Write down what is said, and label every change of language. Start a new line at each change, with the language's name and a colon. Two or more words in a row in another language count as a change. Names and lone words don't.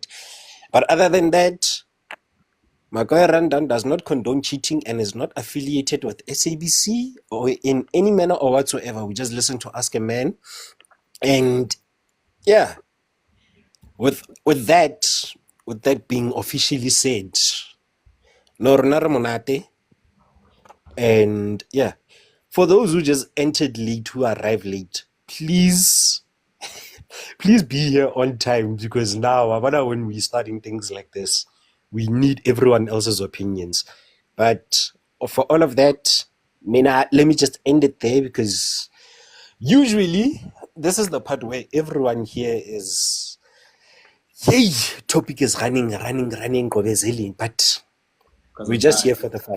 English: But other than that, Magoya Rundown does not condone cheating and is not affiliated with SABC or in any manner or whatsoever. We just listen to Ask a Man. And yeah, with that being officially said,
Tswana: no rona re monate.
English: And yeah, for those who just entered late, who arrived late, please be here on time, because now when we're starting things like this, we need everyone else's opinions. But for all of that, Mina, let me just end it there, because usually this is the part where everyone here is, yay, topic is running, Gobezeli, but we're just here for the fun.